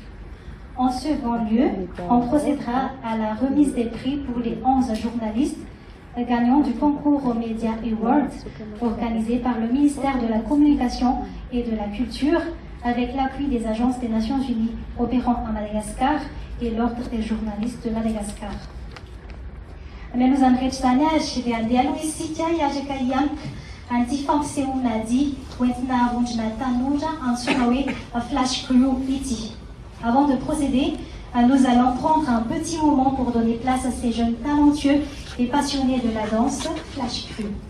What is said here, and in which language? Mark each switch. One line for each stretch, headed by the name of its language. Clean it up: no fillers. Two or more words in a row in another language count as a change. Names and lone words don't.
French: En second lieu, on procédera à la remise des prix pour les 11 journalistes gagnants du concours aux Media Awards organisé par le ministère de la Communication et de la Culture avec l'appui des agences des Nations Unies opérant à Madagascar et l'Ordre des journalistes de Madagascar.
Malagasy: Menos an'iretsy zany ary dia andeha aloha isika hiaraka hiampy an'ity fampisehoana ady hoentina vondrona tanora antsoina hoe Flash Crew ity.
French: Avant de procéder, nous allons prendre un petit moment pour donner place à ces jeunes talentueux et passionnés de la danse Flash Crew.